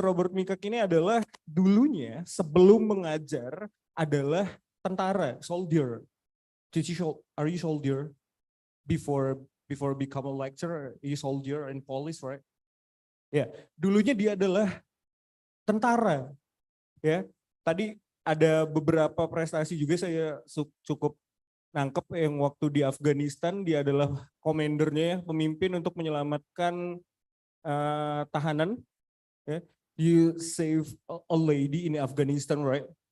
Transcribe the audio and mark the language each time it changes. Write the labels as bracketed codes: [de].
[id] Robert Mikak ini adalah dulunya sebelum mengajar adalah tentara, soldier. [en] Are you soldier before become a lecturer? You soldier in police, right? [id] Ya, dulunya dia adalah tentara. Ya, tadi ada beberapa prestasi juga saya cukup nangkep yang waktu di Afghanistan dia adalah komandernya, pemimpin untuk menyelamatkan tahanan. [en] Yeah. You save a lady in Afghanistan, right?